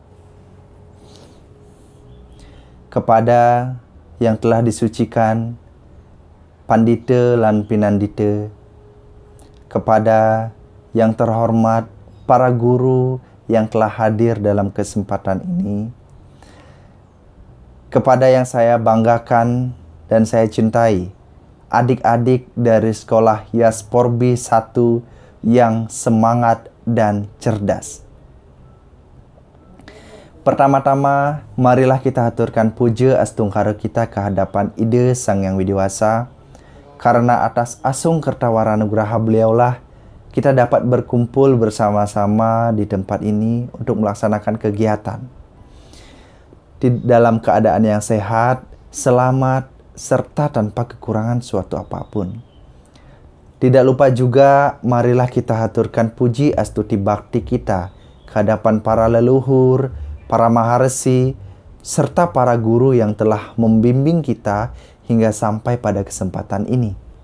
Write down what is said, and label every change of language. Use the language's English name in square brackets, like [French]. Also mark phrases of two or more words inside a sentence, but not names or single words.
[Indonesian] Kepada yang telah disucikan, Pandita lan Pinandita, kepada yang terhormat para guru yang telah hadir dalam kesempatan ini, kepada yang saya banggakan dan saya cintai, adik-adik dari sekolah Yasporbi 1 yang semangat dan cerdas. Pertama-tama, marilah kita haturkan puja astungkara kita ke hadapan Ida Sang Yang Widiwasa, karena atas asung kertawara nugraha beliaulah kita dapat berkumpul bersama-sama di tempat ini untuk melaksanakan kegiatan dalam keadaan yang sehat, selamat, serta tanpa kekurangan suatu apapun. Tidak lupa juga, marilah kita haturkan puji astuti bakti kita ke hadapan para leluhur, para maharesi, serta para guru yang telah membimbing kita hingga sampai pada kesempatan ini.